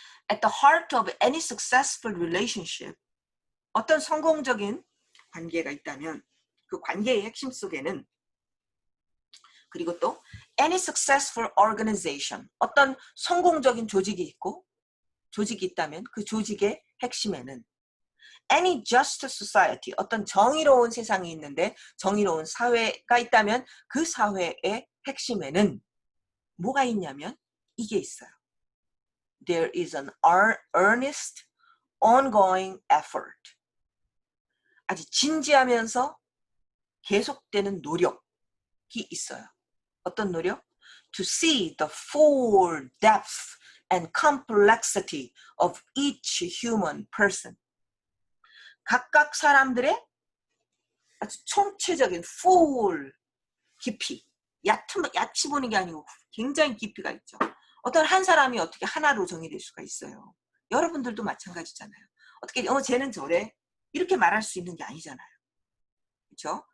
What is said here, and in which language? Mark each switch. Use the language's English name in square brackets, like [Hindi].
[English] At the heart of any successful relationship, [Korean] 어떤 성공적인 관계가 있다면 그 관계의 핵심 속에는 그리고 또 [English] any successful organization, [Korean] 어떤 성공적인 조직이 있고 조직이 있다면 그 조직의 핵심에는 [English] any just society, [Korean] 어떤 정의로운 세상이 있는데 정의로운 사회가 있다면 그 사회의 핵심에는 뭐가 있냐면 이게 있어요. [English] There is an earnest, ongoing effort. [Korean] 아주 진지하면서 계속되는 노력이 있어요. 어떤 노력? [English] To see the full depth and complexity of each human person. [Korean] 각각 사람들의 아주 총체적인 full 깊이, 얕이 보는 게 아니고 굉장히 깊이가 있죠. 어떤 한 사람이 어떻게 하나로 정의될 수가 있어요. 여러분들도 마찬가지잖아요. 어떻게 쟤는 저래 이렇게 말할 수 있는 게 아니잖아요. 그렇죠?